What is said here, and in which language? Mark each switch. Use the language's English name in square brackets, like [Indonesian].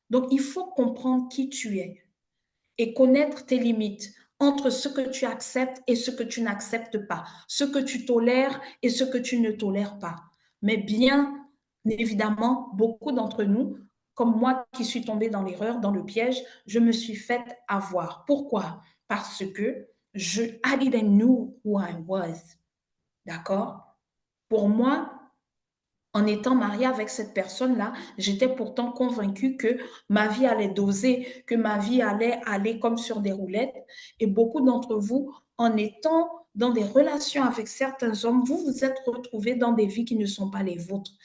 [French] Donc, il faut comprendre qui tu es et connaître tes limites entre ce que tu acceptes et ce que tu n'acceptes pas, ce que tu tolères et ce que tu ne tolères pas. Mais bien évidemment, beaucoup d'entre nous, comme moi qui suis tombée dans l'erreur, dans le piège, je me suis faite avoir. Pourquoi? Parce que [English] I didn't know who I was. [French] D'accord? Pour moi, en étant mariée avec cette personne-là, j'étais pourtant convaincue que ma vie allait doser, que ma vie allait aller comme sur des roulettes. Et beaucoup d'entre vous, en étant dans des relations avec certains hommes, vous vous êtes retrouvés dans des vies qui ne sont pas les vôtres.